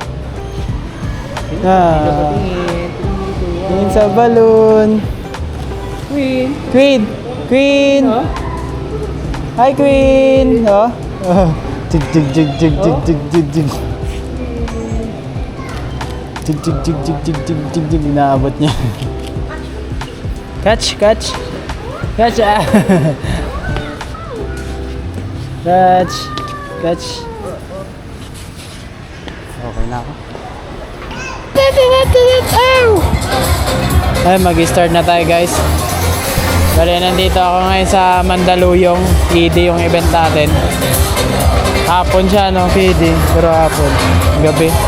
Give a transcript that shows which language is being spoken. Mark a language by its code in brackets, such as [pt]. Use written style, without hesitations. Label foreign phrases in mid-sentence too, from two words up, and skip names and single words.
[tl] Queen sa balon. Queen! Hi Queen! Oh. Jig. Jig. Inaabot niya. Catch ah. Catch. Okay na ako. Ay, mag-start na tayo guys. Bale, nandito ako ngayon sa Mandaluyong. PD yung event natin. Hapon siya, no? PD. Pero hapon. Gabi.